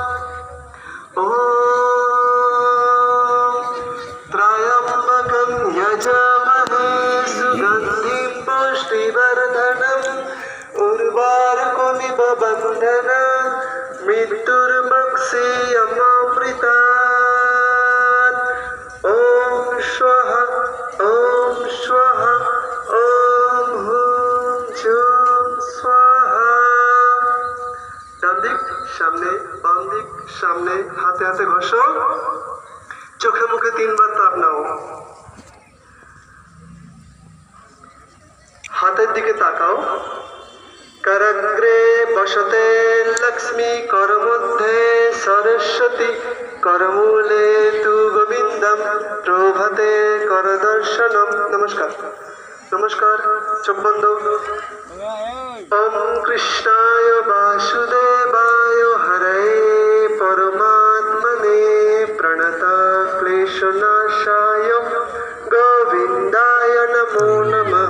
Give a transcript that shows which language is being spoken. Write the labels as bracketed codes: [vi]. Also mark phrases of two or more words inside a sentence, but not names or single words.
[sa] ॐ त्र्यम्बकं यजामहे सुगन्धिं पुष्टिवर्धनम् उर्वारुकमिव बन्धना मृत्युर्मक्षीयमामृतात्। ॐ स्वः ॐ स्वः ॐ হুম ঝুম স্বাহা। [bn] ডান দিক সামনে, বাম দিক সামনে, হাতে হাতে ঘষো, চোখে মুখে 3 বার তাপ নাও, হাতের দিকে তাকাও। [sa] करग्रे बसते लक्ष्मी करमध्ये सरस्वती करमूले तु गोविंदम प्रभाते करदर्शनम। [bn] নমস্কার নমস্কার, চোখ বন্ধ। [sa] ओम कृष्णाय वासुदेवाय हरे परमात्मने प्रणता क्लेशनाशाय गोविंदाय नमो नमः।